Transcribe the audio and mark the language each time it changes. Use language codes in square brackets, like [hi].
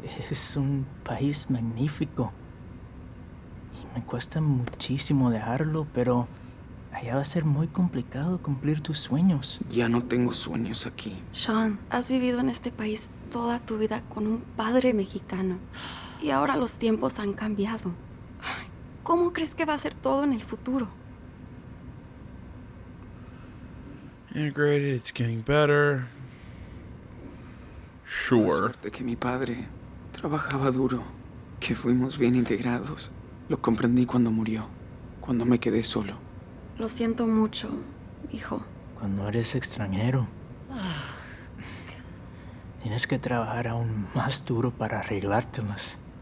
[es] Es un país magnífico y me cuesta muchísimo dejarlo, pero allá va a ser muy complicado cumplir tus sueños. Ya no tengo sueños aquí. Sean, has vivido en este país toda tu vida con un padre mexicano y ahora los tiempos han cambiado. ¿Cómo crees que va a ser todo en el futuro? [en] Integrated, it's getting better. [es] Por [en] Sure. [es] suerte que mi padre trabajaba duro, que fuimos bien integrados. Lo comprendí cuando murió, cuando me quedé solo. Lo siento mucho, hijo. Cuando eres extranjero, tienes que trabajar aún más duro para arreglártelas.